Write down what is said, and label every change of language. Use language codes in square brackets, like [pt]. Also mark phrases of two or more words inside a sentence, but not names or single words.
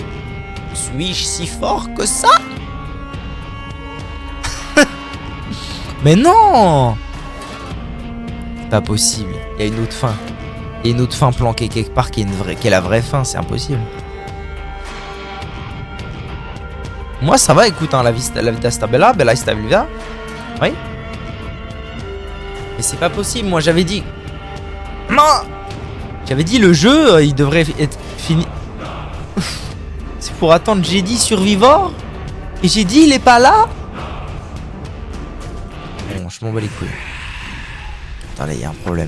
[fr] Suis-je si fort que ça? Mais non! C'est pas possible. Il y a une autre fin. Il y a une autre fin planquée quelque part qui est la vraie fin. C'est impossible. Moi ça va, écoute, hein, [it] la vita sta bella, bella sta vita. [fr] Oui. Mais c'est pas possible, moi j'avais dit... Non. J'avais dit le jeu, il devrait être fini... C'est pour attendre, j'ai dit Survivor. Et j'ai dit il est pas là. Bon, je m'en bats les couilles. Attends là, il y a un problème.